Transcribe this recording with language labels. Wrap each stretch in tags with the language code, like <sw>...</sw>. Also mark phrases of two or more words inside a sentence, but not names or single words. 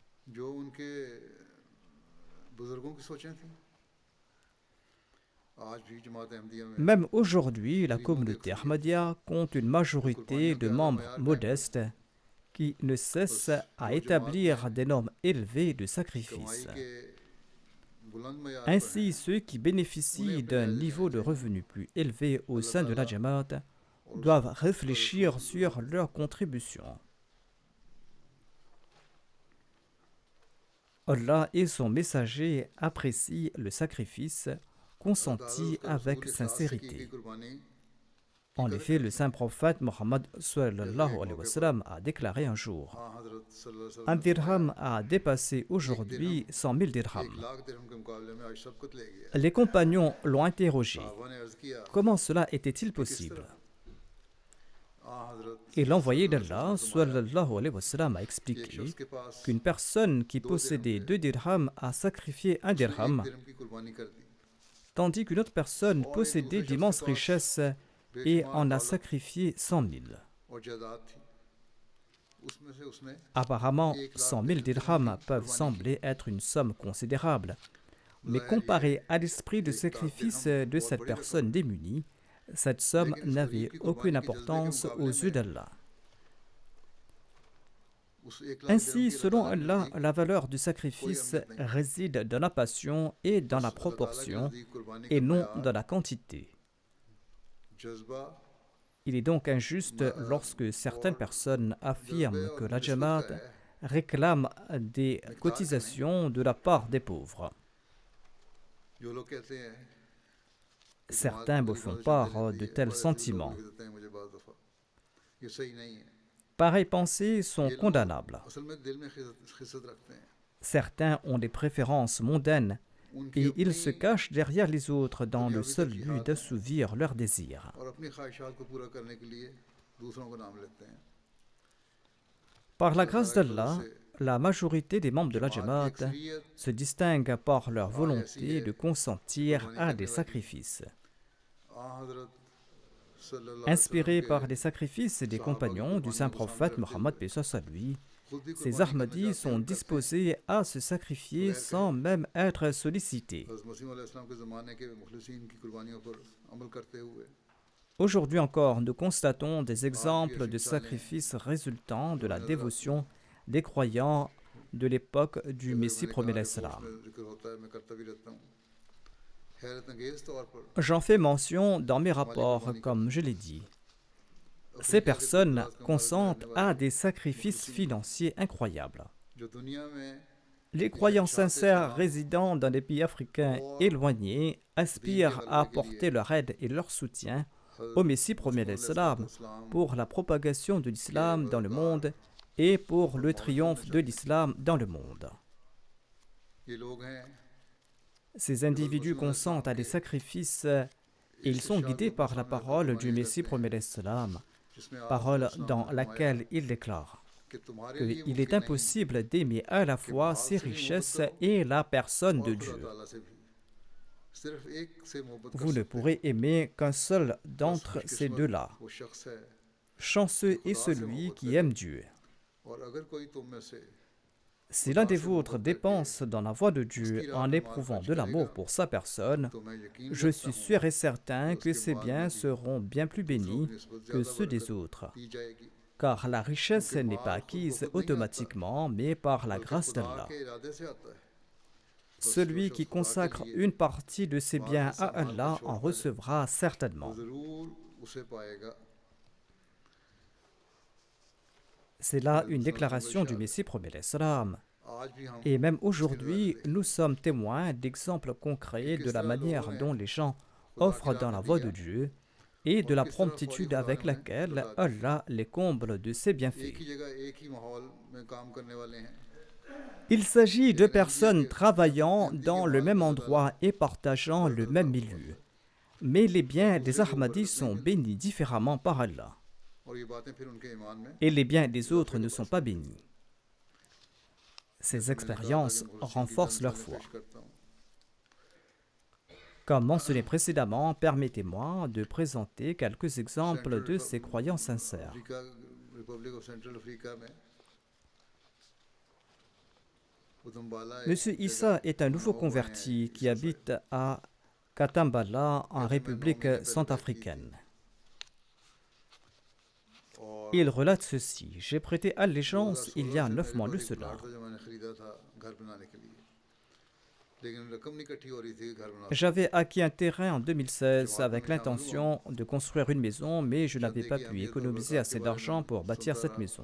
<fr>Même aujourd'hui, la communauté Ahmadiyya compte une majorité de membres modestes qui ne cesse à établir des normes élevées de sacrifice.</fr> <ur>کمائی کے بلند معیار پر</ur> <fr>Ainsi,</fr> <ur>हैं</ur> <fr>ceux qui bénéficient d'un niveau de revenu plus élevé au sein de la Jamaat doivent réfléchir sur leur contribution. Allah et son messager apprécient le sacrifice consenti avec sincérité. En effet, le saint prophète Mohammed</fr> <ar>صلى الله عليه وسلم</ar> <fr>a déclaré un jour:</fr> <ur>آں حضرت</ur> <ar>صلى الله عليه</ar> <fr>un</fr> <ar>वसल्लम</ar> <fr>dirham a dépassé aujourd'hui 100 000 dirhams.</fr> <ur>1,00,000 درہم کے مقابلے میں آج سب کچھ لے گیا</ur> <fr>Les compagnons l'ont interrogé:</fr> <ur>صحابہ نے عرض کیا</ur> <fr>comment cela était-il</fr> <ur>किस</ur> <fr>possible?</fr> <ur>طرح آں حضرت</ur> <fr>Et l'envoyé d'Allah</fr> <ar>صلى الله عليه وسلم</ar> <fr>a</fr> <ur>एक</ur> <fr>expliqué</fr> <ur>شخص کے پاس</ur> <fr>qu'une personne qui possédait 2 dirhams a sacrifié un</fr> <ur>اس نے 1</ur> <fr>dirham,</fr> <ur>درہم کی قربانی کر دی</ur> <fr>tandis qu'une autre personne possédait d'immenses richesses et en a sacrifié 100 000.</fr> <ur>اور جائیداد تھی اس میں سے اس نے</ur> <fr>Apparemment, 100 000 dirhams peuvent sembler être une somme considérable, mais comparée à l'esprit de sacrifice de cette personne démunie, cette somme n'avait aucune importance aux yeux d'Allah.</fr> <ur>اس 1,00,000</ur> <fr>Ainsi,</fr> <ur>درہم کی</ur> <fr>selon</fr> <ur>रकम</ur> <fr>Allah, la valeur du sacrifice réside dans la passion et dans la proportion,</fr> <ur>نزدیک قربانی</ur> <fr>et</fr> <ur>का</ur> <fr>non</fr> <ur>मयार,</ur> <fr>dans la quantité.</fr> <ur>जज्बा</ur> <fr>Il est donc injuste lorsque certaines personnes affirment que la Jamaat réclame des cotisations de la part des pauvres.</fr> <ur>جو لوگ کہتے ہیں کہ</ur> <fr>Certains me font part de tels sentiments.</fr> <ur>دیتے ہیں مجھے بعض دفعہ یہ صحیح نہیں ہے</ur> <fr>Pareilles pensées sont</fr> <ur>یہ لوگ</ur> <fr>condamnables.</fr> <ur>اصل میں دل میں خست رکھتے ہیں</ur> <fr>Certains ont des préférences mondaines</fr> <ur>उनकी</ur> <fr>et ils se</fr> <ur>अपनी</ur> <fr>cachent derrière les autres dans le seul but d'assouvir leurs désirs.</fr> <ur>اور اپنی خواہشات کو پورا کرنے کے لیے دوسروں کو نام لیتے ہیں</ur> <fr>Par la grâce d'Allah, la majorité des membres de la Jamaat</fr> <ur>अक्सरियत</ur> <fr>se distinguent par leur volonté de consentir à des sacrifices.</fr> <ar>حضرت صلى الله عليه</ar> <fr>Inspirés</fr> <ar>वसल्लम</ar> <fr>par les sacrifices des compagnons du saint prophète Mohammed paix soit sur lui,</fr> <ur>خود ہی</ur> <fr>ces</fr> <ur>कुर्बानी</ur> <fr>Ahmadis</fr> <ur>करना</ur> <fr>sont</fr> <ur>چاہتے ہیں</ur> <fr>disposés à se sacrifier sans même être sollicités.</fr> <ur>حضرت مسیح علیہ السلام کے زمانے کے مخلصین کی قربانیوں پر عمل کرتے ہوئے</ur> <fr>Aujourd'hui encore, nous constatons des exemples de sacrifices résultant de la dévotion des croyants de l'époque du Messie premier l'Islam.</fr> <ur>اس میں ذکر ہوتا ہے میں کرتا بھی رہتا ہوں حیرت انگیز طور پر</ur> <fr>J'en fais mention dans mes rapports, comme je l'ai dit. Ces personnes consentent à des sacrifices financiers incroyables.</fr> <ur>جو دنیا میں</ur> <fr>Les croyants sincères résidant dans des pays africains éloignés aspirent à apporter leur aide et leur soutien au Messie premier l'Islam pour la propagation de l'islam dans le monde et pour le triomphe de l'islam dans le monde.</fr> <ur>یہ لوگ ہیں</ur> <fr>Ces individus consentent à des sacrifices et ils sont guidés par la parole du Messie premier l'Islam,</fr> <ur>جس میں آپ</ur> <fr>parole dans laquelle il déclare</fr> <ur>کہ تمہارے لیے</ur> <fr>qu'il est impossible d'aimer à la fois ses richesses et la personne de Dieu.</fr> <ur>تعالیٰ سے بھی صرف ایک سے محبت کر</ur> <fr>Vous ne pourrez aimer qu'un seul d'entre ces deux-là.</fr> <ur>وہ شخص ہے</ur> <fr>Chanceux est celui qui aime Dieu.</fr> <ur>اور اگر کوئی تم میں سے</ur> <fr>Si l'un des vôtres dépense dans la voie de Dieu en éprouvant de l'amour pour sa personne,</fr> <ur>تو میں یقین</ur> <fr>je suis sûr et certain que ses biens seront bien plus bénis que ceux des autres,</fr> <ur>دی جائے گی</ur> <fr>car la richesse n'est pas acquise automatiquement, mais par la grâce d'Allah.</fr> <ur>کے ارادے سے آتا ہے</ur> <fr>Celui qui consacre une partie de ses biens à Allah en recevra certainement.</fr> <ur>ضرور اسے پائے گا</ur> <fr>C'est là une déclaration du Messie premier l'Islam.</fr> <ur>آج بھی ہم</ur> <fr>Et même aujourd'hui, nous sommes témoins d'exemples concrets de la manière dont les gens offrent dans la voie de Dieu et de la promptitude avec laquelle Allah les comble de ses bienfaits.</fr> <ur>ایک ہی جگہ ایک ہی ماحول میں کام کرنے والے ہیں</ur> <fr>Il s'agit de personnes travaillant dans le même endroit et partageant le même milieu. Mais les biens des Ahmadis sont bénis différemment par Allah.</fr> <ur>اور یہ باتیں پھر ان کے ایمان میں</ur> <fr>Et les biens des autres ne sont pas bénis. Ces expériences renforcent leur foi.</fr> <ur>پیش کرتا ہوں</ur> <fr>Comme mentionné précédemment, permettez-moi de présenter quelques exemples de ces croyants sincères.</fr> <ur>افریقہ ریپبلک آف سینٹرل افریقہ میں ادمبالا ایک</ur> <fr>Monsieur Issa est un nouveau converti qui habite à Katambala en République centrafricaine.</fr> <ur>और</ur> <fr>Il relate ceci. J'ai prêté allégeance il y a 9 mois de cela. J'avais acquis un terrain en 2016 avec l'intention de construire une maison, mais je n'avais pas pu économiser assez d'argent pour bâtir cette maison.</fr>